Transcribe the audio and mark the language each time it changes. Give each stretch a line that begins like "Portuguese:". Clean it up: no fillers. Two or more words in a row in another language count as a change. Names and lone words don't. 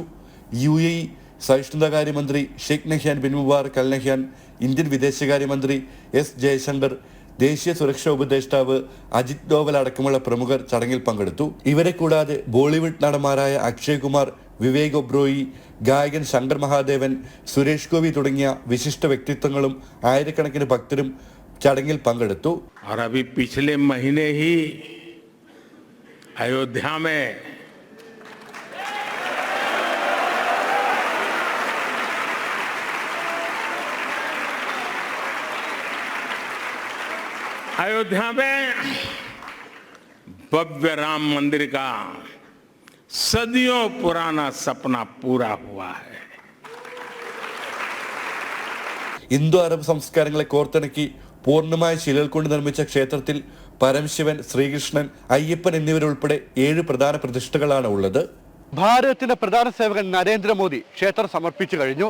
Malayalam: UAE സഹിഷ്ണുതാകാര്യമന്ത്രി ഷെയ്ഖ് നഹ്യാൻ ബിൻ മുബാറക് അൽ നഹ്യാൻ, ഇന്ത്യൻ വിദേശകാര്യമന്ത്രി S ജയശങ്കർ, ദേശീയ സുരക്ഷാ ഉപദേഷ്ടാവ് അജിത് ഡോവൽ അടക്കമുള്ള പ്രമുഖർ ചടങ്ങിൽ പങ്കെടുത്തു. ഇവരെ കൂടാതെ ബോളിവുഡ് നടന്മാരായ അക്ഷയ് കുമാർ, വിവേക് ഒബ്രോയി, ഗായകൻ ശങ്കർ മഹാദേവൻ, സുരേഷ് ഗോപി തുടങ്ങിയ വിശിഷ്ട വ്യക്തിത്വങ്ങളും ആയിരക്കണക്കിന് ഭക്തരും ചടങ്ങിൽ പങ്കെടുത്തു.
Hindi: और अभी पिछले महीने ही अयोध्या में भव्य राम मंदिर का सदियों पुराना सपना पूरा हुआ है.
Malayalam: ഹിന്ദു അറബ് സംസ്കാരങ്ങളെ കോർത്തിണക്കി പൂർണ്ണമായ ശിലകൾ കൊണ്ട് നിർമ്മിച്ച ക്ഷേത്രത്തിൽ പരമശിവൻ, ശ്രീകൃഷ്ണൻ, അയ്യപ്പൻ എന്നിവരുൾപ്പെടെ 7 പ്രധാന പ്രതിഷ്ഠകളാണ് ഉള്ളത്. ഭാരതത്തിന്റെ പ്രധാന സേവകൻ നരേന്ദ്രമോദി ക്ഷേത്രം സമർപ്പിച്ചു കഴിഞ്ഞു.